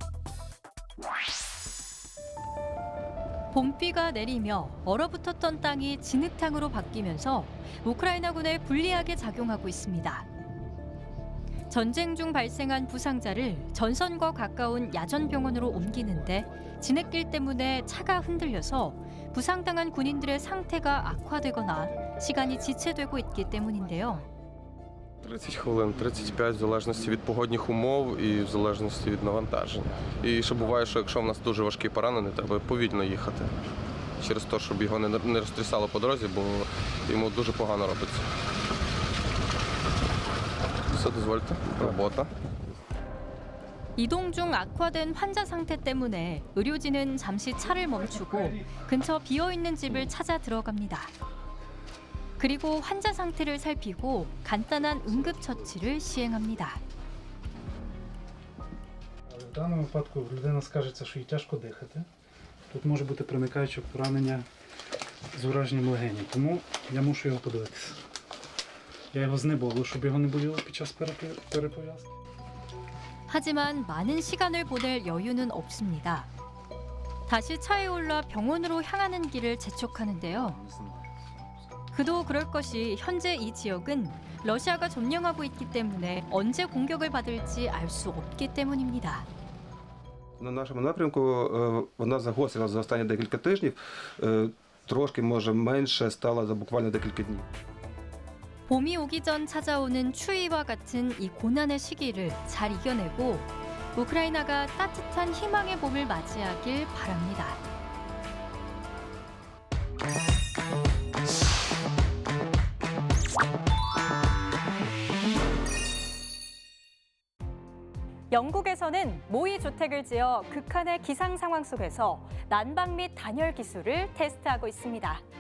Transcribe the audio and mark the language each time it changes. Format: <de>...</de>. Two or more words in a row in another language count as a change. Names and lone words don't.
<ko>봄비가 내리며 얼어붙었던 땅이 진흙탕으로 바뀌면서 우크라이나군에 불리하게 작용하고 있습니다. 전쟁 중 발생한 부상자를 전선과 가까운 야전병원으로 옮기는데 진흙길 때문에 차가 흔들려서 부상당한 군인들의 상태가 악화되거나 시간이 지체되고 있기 때문인데요.</ko> <uk>30 хвилин, 35 в залежності від погодних умов і в залежності від навантаження. І ще буває, що якщо в нас дуже важкий поранений, треба повільно їхати. Через те, щоб його не розтрясало по дорозі, бо йому дуже погано робиться. Все, дозвольте. Робота.</uk> <ko>이동 중 악화된 환자 상태 때문에 의료진은 잠시 차를 멈추고 근처 비어있는 집을 찾아 들어갑니다. 그리고 환자 상태를 살피고 간단한 응급처치를 시행합니다.</ko> <uk>В даному випадку людина скажеться, що їй тяжко дихати. Тут може бути проникаюче поранення з ураженням легенів, тому я мушу його подивитися. Я його знеболю, щоб його не боліло під час перепов'язки.</uk> <ko>하지만 많은 시간을 보낼 여유는 없습니다. 다시 차에 올라 병원으로 향하는 길을 재촉하는데요. 그도 그럴 것이 현재 이 지역은 러시아가 점령하고 있기 때문에 언제 공격을 받을지 알 수 없기 때문입니다.</ko> <uk>На нашому напрямку вона загострила за останні декілька тижнів, трошки, може, менше стала за буквально декілька днів.</uk> <ko>봄이 오기 전 찾아오는 추위와 같은 이 고난의 시기를 잘 이겨내고 우크라이나가 따뜻한 희망의 봄을 맞이하길 바랍니다. 영국에서는 모의 주택을 지어 극한의 기상 상황 속에서 난방 및 단열 기술을 테스트하고 있습니다.</ko>